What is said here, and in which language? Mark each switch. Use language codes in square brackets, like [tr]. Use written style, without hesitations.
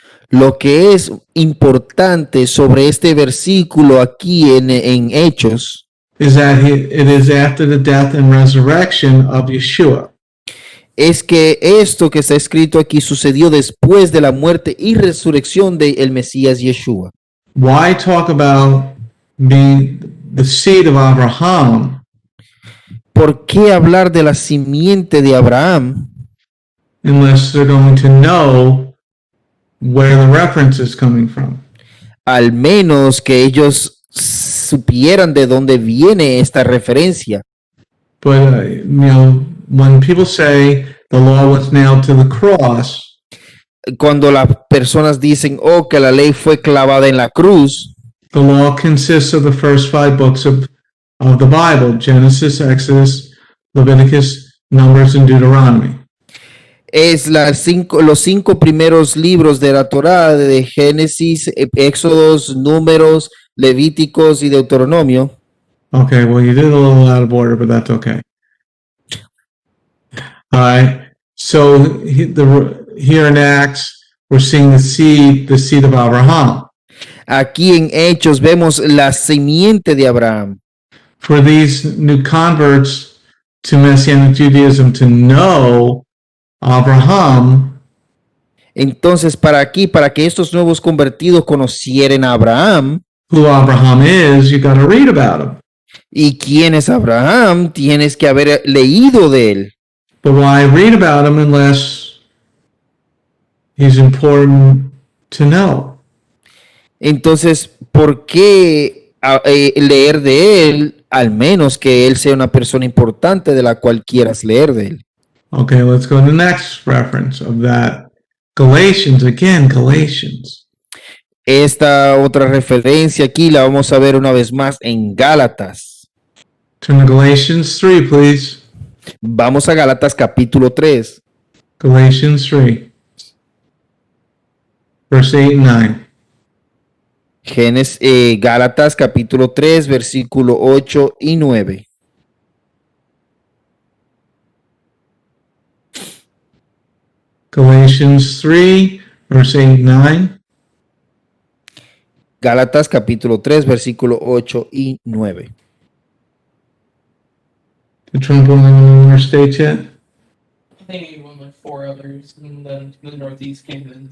[es] Lo que es importante sobre este versículo aquí en Hechos [en] is that it is after the death and resurrection of Yeshua. [es] es que esto que está escrito aquí sucedió después de la muerte y resurrección del Mesías Yeshua. [en] Why talk about being the seed of Abraham [es] ¿Por qué hablar de la simiente de Abraham [en] unless they're going to know where the reference is coming from? [es] al menos que ellos supieran de dónde viene esta referencia? [en] But when people say the law was nailed to the cross, [es] Cuando las personas dicen, oh, que la ley fue clavada en la cruz, [en] the law consists of the first 5 books of the Bible: Genesis, Exodus, Leviticus, Numbers, and Deuteronomy. [es] es los 5 primeros libros de la Torá, de Génesis, Éxodos, Números, Levíticos y Deuteronomio. [en] Okay, well, you did a little out of order, but that's okay. All right. So here in Acts, we're seeing the seed of Abraham. [es] Aquí en Hechos vemos la simiente de Abraham. [en] For these new converts to Messianic Judaism to know Abraham, [es] Entonces, para que estos nuevos convertidos conocieran a Abraham, [en] who Abraham is, you got to read about him. [es] ¿y quién es Abraham? Tienes que haber leído de él. [en] But why read about him unless he's important to know? [es] Entonces, ¿por qué leer de él, al menos que él sea una persona importante de la cual quieras leer de él? [en] Okay, let's go to the next reference of that. Galatians, again, Galatians. [es] Esta otra referencia aquí la vamos a ver una vez más en Gálatas. [en] Turn to Galatians 3, please. [es] Vamos a Gálatas capítulo 3. [en] Galatians 3, verse 8 and 9. [es] Gálatas capítulo 3, versículo 8 y 9. [en] Galatians 3, verse 8 and 9. [es] Gálatas capítulo 3, versículo 8 y 9. [en] Did Trump win any more states yet? I think he won like 4 others, and then the Northeast came in.